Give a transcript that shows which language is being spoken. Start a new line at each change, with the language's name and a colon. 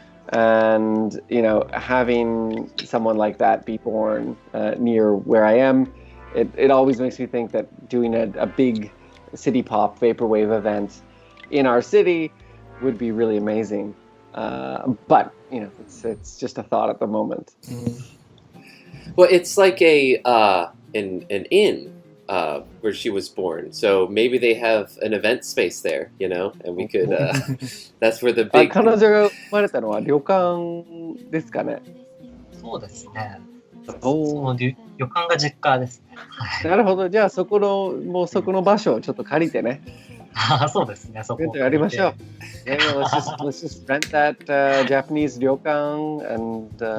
English: And, having someone like that be born near where I am, it always makes me think that doing a big city pop vaporwave event in our city would be really amazing. But, it's just a thought at the moment. Well, it's like an inn. Where she was born, so maybe they have an event space there, and we could. That's where the big.
Japanese: 彼女が生まれたのは旅館ですかね。そうですね。その旅館が実家ですね。なるほど。じゃあそこの場所をちょっと借りてね。そうですね。そこやりましょう。
English: Let's just rent that Japanese 旅館 and.